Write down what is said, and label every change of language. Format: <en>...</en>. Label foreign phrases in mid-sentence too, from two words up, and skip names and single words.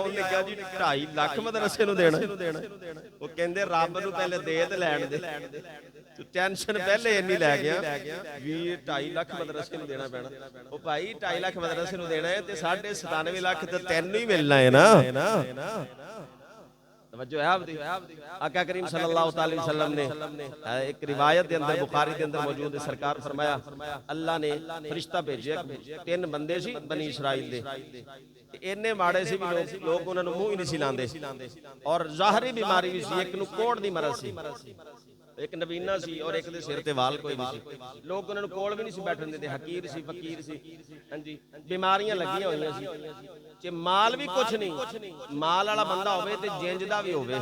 <pa>انہیں کہا جی 2.5 لاکھ مدرسے نوں دینا۔ وہ کہندے رب نوں پہلے دے تے لین دے، تو ٹینشن پہلے اینی لے گیا بھی 2.5 لاکھ مدرسے نوں دینا پینا. او بھائی 2.5 لاکھ مدرسے نوں دینا ہے تے 97.5 لاکھ تے تینوں ہی ملنا ہے نا. توجہ ہے آپدی۔ آقا کریم</pa> <ar>صلى الله عليه وسلم</ar> <pa>نے ایک روایت کے اندر بخاری کے اندر موجود ہے، سرکار فرمایا اللہ نے فرشتہ بھیجے 3 بندے سی بنی اسرائیل دے، اینے ماڑے سی بھی لوگ انہوں نے منہ ہی نہیں سی لاندے اور ظاہری بیماری بھی سی، ایک نوں کوڑھ دی مرض سی. ایک نابینا سی اور ایک دے سر تے وال کوئی نہیں سی۔ لوگ انہوں نے کول بھی نہیں سی بیٹھن دیتے، حقیر سی، فقیر سی. ہاں جی، بیماریاں لگیاں ہوئی سی، جے مال بھی کچھ نہیں، مال والا بندہ ہووے تے جنج دا بھی ہووے.</pa>